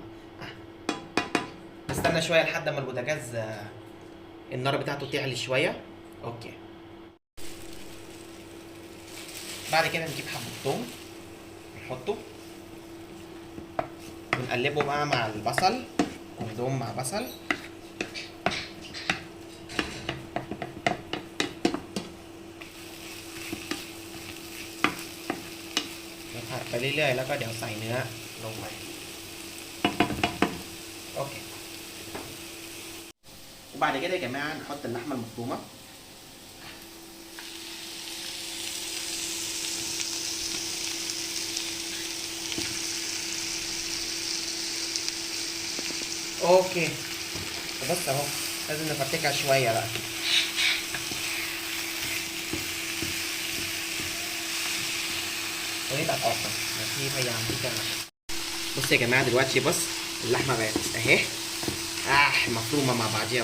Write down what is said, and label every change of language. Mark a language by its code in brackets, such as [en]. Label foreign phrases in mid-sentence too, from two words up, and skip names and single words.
[ar] نستنى شويه لحد ما البوتاجاز النار بتاعته تعلي شويه. اوكي بعد كده نجيب حبه ثوم نحطه ونقلبه بقى مع البصل، ونضم مع بصل. [th] ผัดไปเรื่อยๆแล้วก็เดี๋ยวใส่เนื้อลงไปโอเค. [ar] وبعد كده يا جماعه نحط اللحمه المفرومه. اوكي بص اهو لازم نفرتكها شويه بقى. ونبقى الاخر في [th] พยายามที่จะ [ar] بص يا جماعه دلوقتي بص اللحمه بقت اهي مفرومه مع بعضيها.